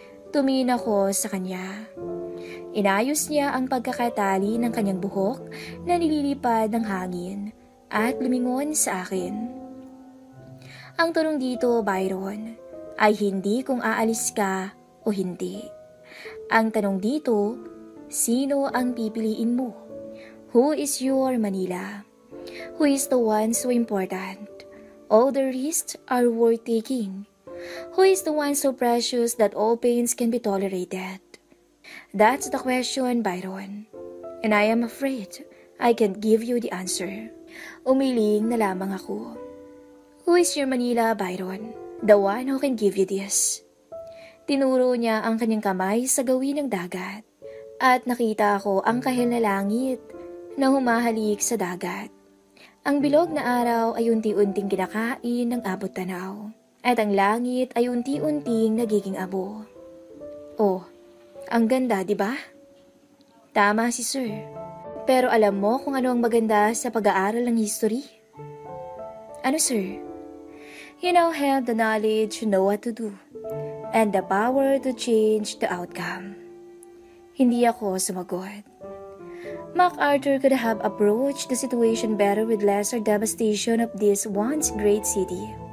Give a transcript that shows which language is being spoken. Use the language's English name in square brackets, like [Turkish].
[Filipino] Tumingin ako sa kanya. Inayos niya ang pagkakatali ng kanyang buhok na nililipad ng hangin at lumingon sa akin. Ang tanong dito, Byron, ay hindi kung aalis ka o hindi. Ang tanong dito, sino ang pipiliin mo? [English] Who is your Manila? Who is the one so important? All the risks are worth taking. Who is the one so precious that all pains can be tolerated? That's the question, Byron. And I am afraid I can't give you the answer. [Filipino] Umiling na lamang ako. [English] Who is your Manila, Byron? The one who can give you this. [Filipino] Tinuro niya ang kanyang kamay sa gawin ng dagat. At nakita ko ang kahil na langit na humahalik sa dagat. Ang bilog na araw ay unti-unting kinakain ng abot tanaw. At ang langit ay unti-unting nagiging abo. Oh, ang ganda, di ba? Tama si Sir. Pero alam mo kung ano ang maganda sa pag-aaral ng history? Ano, Sir? [English] You now have the knowledge to know what to do and the power to change the outcome. [Filipino] Hindi ako sumagot. [English] MacArthur could have approached the situation better with lesser devastation of this once great city.